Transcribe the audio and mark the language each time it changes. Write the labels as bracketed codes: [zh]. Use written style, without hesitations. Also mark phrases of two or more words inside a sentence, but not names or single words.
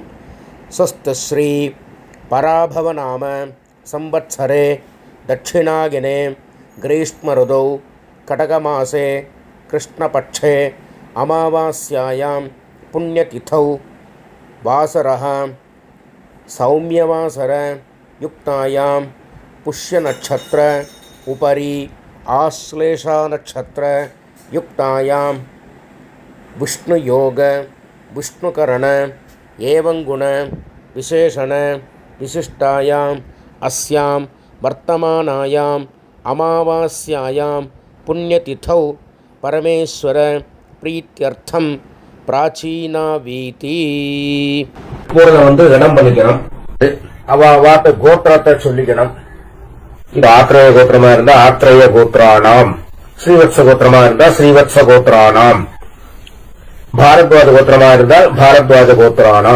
[sa] स्वस्तिश्री पराभवनाम संवत्सरे दक्षिणायने ग्रीष्मऋतौ कटकमासे कृष्णपक्षे अमावास्यायां पुण्यतिथौ वासरः सौम्यवासर युक्तायां पुष्यनक्षत्र उपरि आश्लेषा नक्षत्र युक्तायां विष्णुयोग विष्णुकरण एवंगुण विशेषण विशिष्टायाम् अस्यां वर्तमानायाम् अमावास्यायां पुण्यतिथौ परमेश्वर प्रीत्यर्थं प्राचीनावीति [ta] கணம் பண்ணிக்கணும். வாட்ட கோத்திரத்தை சொல்லிக்கணும். இது ஆத்ரேய கோத்திரமா இருந்தா [sa] आत्रेय गोत्राणाम्, [ta] ஸ்ரீவத்ச கோத்திரமா இருந்தா [sa] श्रीवत्स गोत्राणाम्, [ta] பாரத்வாஜ கோத்திரமா இருந்தால் [sa] भारद्वाज गोत्राणाम्.